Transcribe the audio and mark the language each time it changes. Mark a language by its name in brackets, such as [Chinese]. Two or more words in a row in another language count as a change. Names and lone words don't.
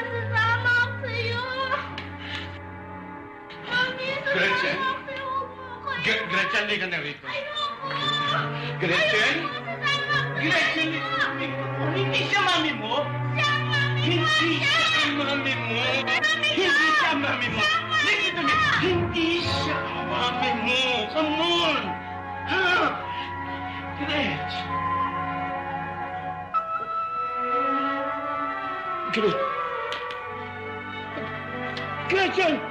[Filipino] Sasama ako sa'yo. Mami, Gretchen? sasama ako. Gretchen, hindi ka na rito. Ayoko. Gretchen? Sasama ako Gretchen, hindi siya mami mo? Hindi siya ang mami mo. Hindi siya ang mami mo. [English] Listen to me. [Filipino] Hindi siya ang mami mo. [English] Come on. [Filipino] Ha? Gretch. Gretchen!